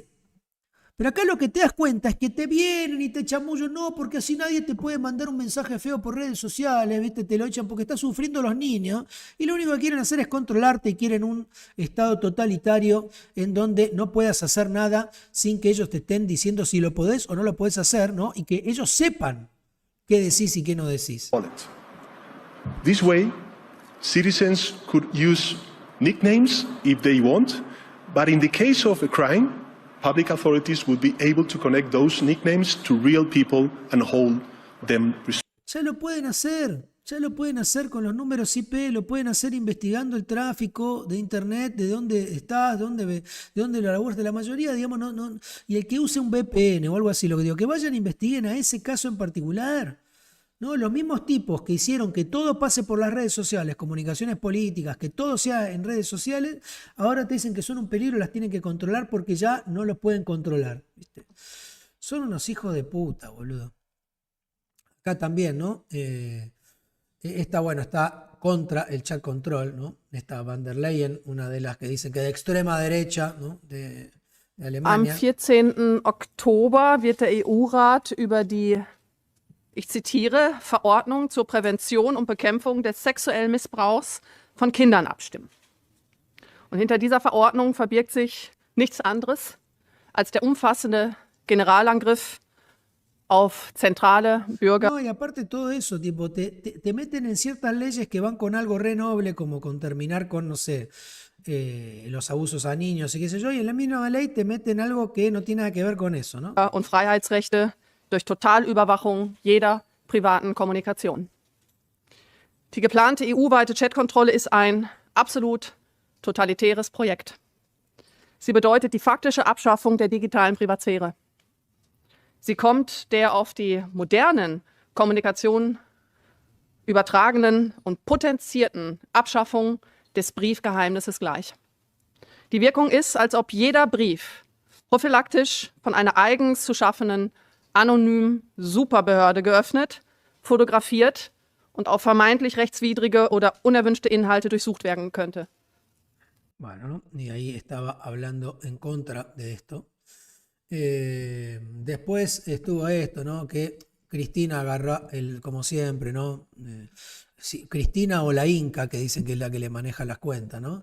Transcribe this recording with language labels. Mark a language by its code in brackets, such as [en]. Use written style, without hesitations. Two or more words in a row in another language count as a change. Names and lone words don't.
[es] Pero acá lo que te das cuenta es que te vienen y te chamullan, no, porque así nadie te puede mandar un mensaje feo por redes sociales, ¿viste? Te lo echan porque están sufriendo los niños y lo único que quieren hacer es controlarte y quieren un estado totalitario en donde no puedas hacer nada sin que ellos te estén diciendo si lo podés o no lo podés hacer, ¿no? Y que ellos sepan qué decís y qué no decís. [en] This way, citizens could use nicknames if they want, but in the case of a crime, public authorities would be able to connect those nicknames to real people and hold them responsible. [es] Ya lo pueden hacer con los números IP, lo pueden hacer investigando el tráfico de internet, de dónde estás, de dónde lo laburas, de la mayoría, digamos, no, y el que use un VPN o algo así, lo que digo, que vayan e investiguen a ese caso en particular. ¿No? Los mismos tipos que hicieron que todo pase por las redes sociales, comunicaciones políticas, que todo sea en redes sociales, ahora te dicen que son un peligro, las tienen que controlar porque ya no los pueden controlar, ¿viste? Son unos hijos de puta, boludo. Acá también, ¿no? Está contra el chat control, ¿no? Esta Van der Leyen, una de las que dicen que de extrema derecha, ¿no?, de Alemania. [de] Am 14. Oktober wird der EU-Rat über die, ich zitiere, Verordnung zur Prävention und Bekämpfung des sexuellen Missbrauchs von Kindern abstimmen. Und hinter dieser Verordnung verbirgt sich nichts anderes als der umfassende Generalangriff auf zentrale Bürger. [es] No, y aparte todo eso, tipo, te meten en ciertas leyes que van con algo re noble, como con terminar con, no sé, los abusos a niños y qué sé yo, y en la misma ley te meten algo que no tiene nada que ver con eso, ¿no? [de] Und Freiheitsrechte durch Totalüberwachung jeder privaten Kommunikation. Die geplante EU-weite Chatkontrolle ist ein absolut totalitäres Projekt. Sie bedeutet die faktische Abschaffung der digitalen Privatsphäre. Sie kommt der auf die modernen Kommunikationen übertragenen und potenzierten Abschaffung des Briefgeheimnisses gleich. Die Wirkung ist, als ob jeder Brief prophylaktisch von einer eigens zu schaffenden anonymen Superbehörde geöffnet, fotografiert und auf vermeintlich rechtswidrige oder unerwünschte Inhalte durchsucht werden könnte. [es] Bueno, ¿no? Y ahí estaba hablando en contra de esto. Después estuvo esto, ¿no? Que Cristina agarra, como siempre, ¿no? Sí, Cristina o la Inca, que dicen que es la que le maneja las cuentas, ¿no?